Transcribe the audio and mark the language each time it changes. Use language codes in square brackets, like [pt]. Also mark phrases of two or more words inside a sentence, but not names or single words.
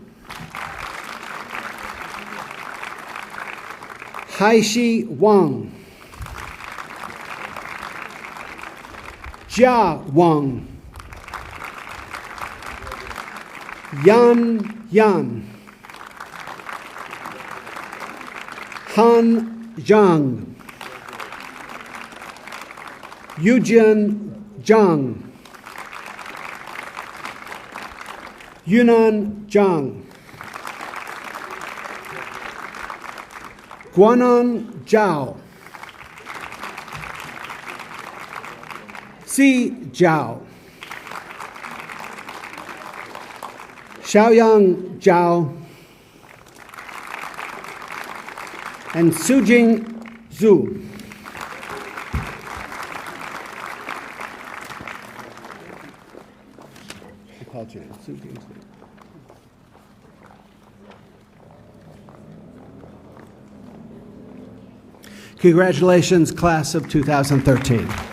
[en] Haishi Wang. Jia Wang. Yan Yan. Han Zhang. Yujian Zhang. Yunnan Zhang. Guanan Zhao. Si Zhao. Xiaoyang Zhao. And Sujing Zhu. Congratulations, class of 2013.